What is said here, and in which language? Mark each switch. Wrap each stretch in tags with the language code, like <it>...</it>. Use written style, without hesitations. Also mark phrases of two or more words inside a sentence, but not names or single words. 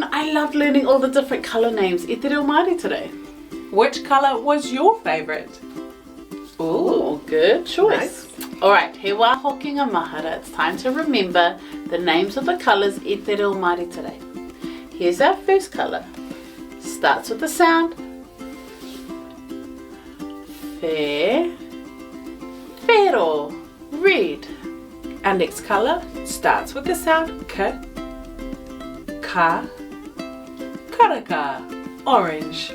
<en>I loved learning all the different colour names.</en> <mi>E te reo Māori today.</mi> <en>Which colour was your favourite? Ooh, good choice. Nice. Alright,</en> <mi>he wā Hokinga Mahara.</mi> <en>It's time to remember the names of the colours</en> <mi>i te reo Māori</mi> <en>today. Here's our first colour. Starts with the sound Fe, Whero, red. Our next colour starts with the sound K, Ka, Karaka, orange.</en>